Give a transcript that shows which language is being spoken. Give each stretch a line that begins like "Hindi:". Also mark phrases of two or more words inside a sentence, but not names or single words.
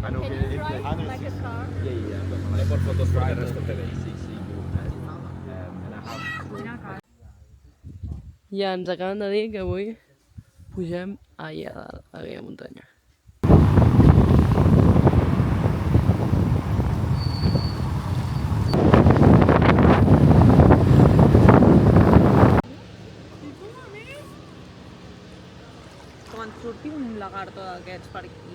English: I know. Like a car? Yeah. I bought photos for the rest of the day.
Catalan: Ja ens acaben de dir que avui pugem allà a dalt, a aquella muntanya. Com en surti un lagarto d'aquests per aquí.